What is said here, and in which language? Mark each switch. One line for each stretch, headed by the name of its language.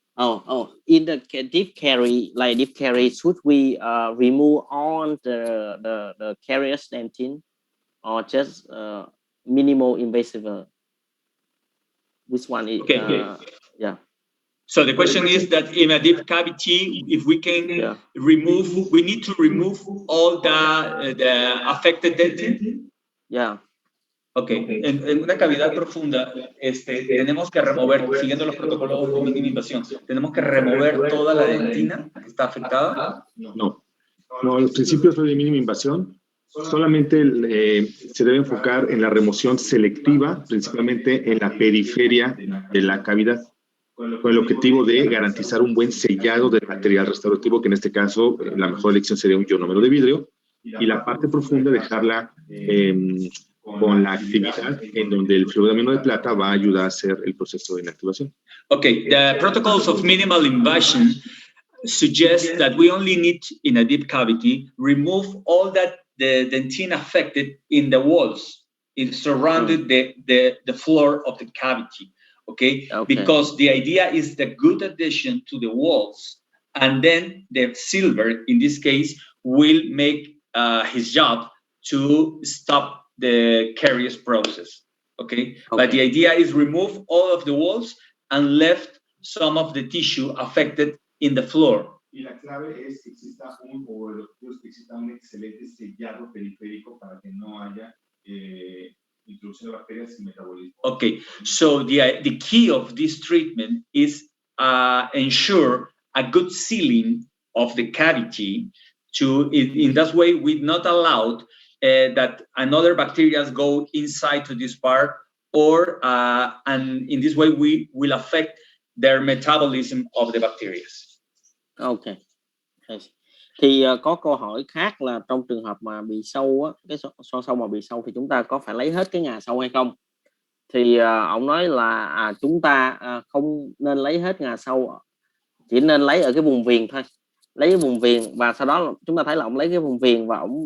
English: In the deep carry, like deep carry, should we remove all the carrier dentin, or just minimal invasive? Which one is yeah? So the question is that in a deep cavity, if we can remove, we need to remove all the affected dentin. Yeah. Okay.
Spanish: En una cavidad profunda, tenemos que remover, siguiendo los protocolos de mínima invasión, tenemos que remover toda la dentina que está afectada. No, los principios de mínima invasión solamente se debe enfocar en la remoción selectiva, principalmente en la periferia de la cavidad, con el objetivo de garantizar un buen sellado del material restaurativo, que en este caso la mejor elección sería un ionómero de vidrio, y la parte profunda dejarla con la actividad en donde el fluoruro de amino de plata va a ayudar a hacer el proceso de inactivación.
English: Okay, the protocols of minimal invasion suggest that we only need, in a deep cavity, remove all that the dentin affected in the walls. It surrounded the floor of the cavity, okay? Because the idea is the good addition to the walls, and then the silver, in this case, will make his job to stop the caries process, okay? But the idea is remove all of the walls and left some of the tissue affected in the floor.
Spanish: Y la clave es que exista un excelente sellado periférico para que no haya introducción de bacterias y metabolismo.
English: Okay, so the key of this treatment is ensure a good sealing of the cavity. In that way, we not allowed that another bacteria go inside to this part, or and in this way we will affect their metabolism of the bacteria. Okay.
Vietnamese: Thì có câu hỏi khác là trong trường hợp mà bị sâu á, cái son sâu mà bị sâu thì chúng ta có phải lấy hết cái ngà sâu hay không? Thì ông nói là chúng ta không nên lấy hết ngà sâu, chỉ nên lấy ở cái vùng viền thôi, lấy cái vùng viền, và sau đó chúng ta thấy là ông lấy cái vùng viền và